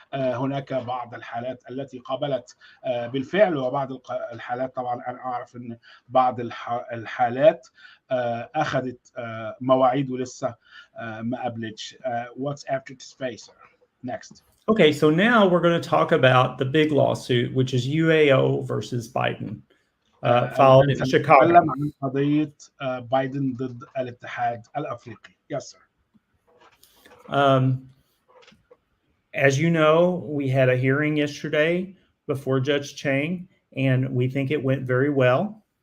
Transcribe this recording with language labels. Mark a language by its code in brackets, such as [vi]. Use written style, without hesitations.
[ar] هناك بعض الحالات التي قابلت بالفعل، وبعض الحالات طبعا أنا أعرف أن بعض الحالات أخذت مواعيد ولسه ما قبلتش. [en] What's after this phase? Next. Okay, so now we're going to talk about the big lawsuit, which is UAO versus Biden. filed in Chicago. [ar] عن قضية بايدن ضد الاتحاد الأفريقي. [en] Yes, sir. As you know, we had a hearing yesterday before Judge Chang, and we think it went very well.